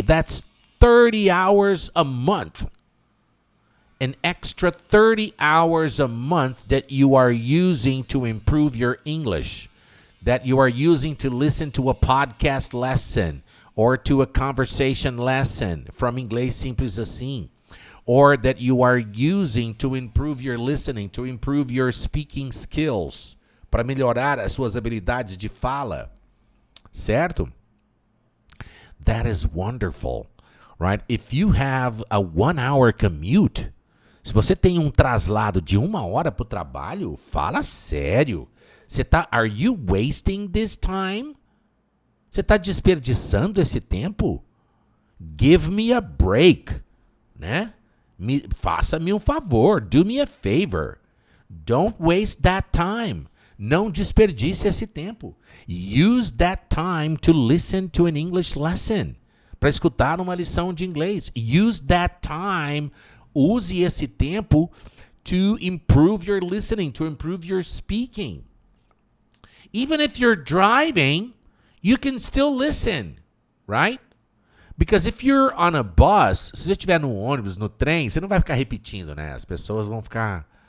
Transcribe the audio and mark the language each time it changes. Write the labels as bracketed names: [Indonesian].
[English] That's 30 hours a month. An extra 30 hours a month that you are using to improve your English, that you are using to listen to a podcast lesson or to a conversation lesson from Inglês Simples Assim, or that you are using to improve your listening, to improve your speaking skills, [Portuguese] para melhorar as suas habilidades de fala. Certo? [English] That is wonderful, right? If you have a 1-hour commute, [Portuguese] se você tem um traslado de 1 hora para o trabalho, fala sério. [English] Are you wasting this time? [Portuguese] Você está desperdiçando esse tempo? [English] Give me a break, [Portuguese] né? Faça-me um favor, [English] do me a favor. Don't waste that time. [Portuguese] Não desperdice esse tempo. [English] Use that time to listen to an English lesson. [Portuguese] Para escutar uma lição de inglês. [English] Use that time. [Portuguese] Use esse tempo [English] to improve your listening, to improve your speaking. Even if you're driving, you can still listen, right? Because if you're on a bus, [Portuguese] se você estiver no ônibus, no trem, você não vai ficar repetindo, né? As pessoas vão ficar...